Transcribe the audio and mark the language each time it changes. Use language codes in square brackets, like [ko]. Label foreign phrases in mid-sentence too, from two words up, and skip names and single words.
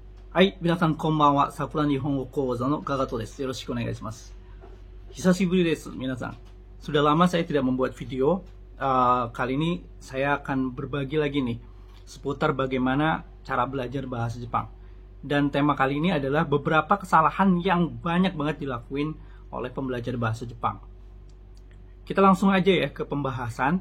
[ja] はい、皆さんこんばんは。桜日本語講座のガガトです。よろしくお願いします。久しぶりです、皆さん. [id] Sudah lama saya tidak membuat video. Kali ini saya akan berbagi lagi nih seputar bagaimana cara belajar bahasa Jepang. Dan tema kali ini adalah beberapa kesalahan yang banyak banget dilakuin oleh pembelajar bahasa Jepang. Kita langsung aja ya ke pembahasan.